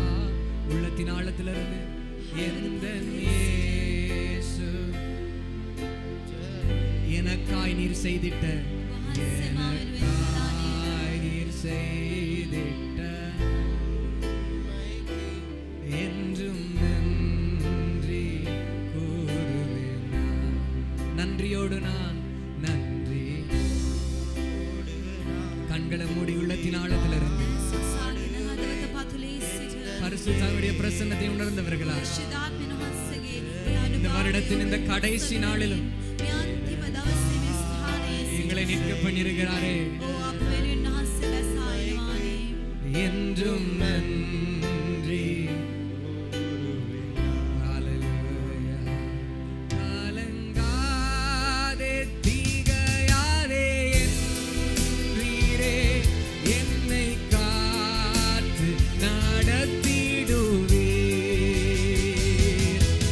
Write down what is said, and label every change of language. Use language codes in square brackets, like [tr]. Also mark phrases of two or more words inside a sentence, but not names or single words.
[ta] உள்ளத்தின் ஆழத்திலிருந்து எந்தன் இயேசு எனக்காய் நீர் செய்திட்ட, எனக்காய் நீர் செய்திட்ட என்றும் நன்றி கூறுவேன் நான். நன்றியோடு நான் நன்றி. கண்களை மூடி உள்ளத்தின் ஆழத்திலிருந்து [si] සොසාගෙන හදවත පතුලේ සිට [ta] பரிசுத்தாவினுடைய பிரசன்னத்தை உணர்ந்தவர்களா [si] ශිදාත්මන වහන්සේගේ [ta] இந்த வருடத்தின் இந்த கடைசி நாளிலும் [si] මේ අන්තිම දවසේ මේ ස්ථානයේ [ta] எங்களை நிற்க பண்ணியிருக்கிறாரே. [si] ඕ අප වෙනුවෙන් වහන්සේ බැසායනවානේ. [ta] என்றும் நன்றி. ஹalleluya. கலங்காதே திகையாதே என்றீரே, என்னை காத்து நடத்திடுவீர்.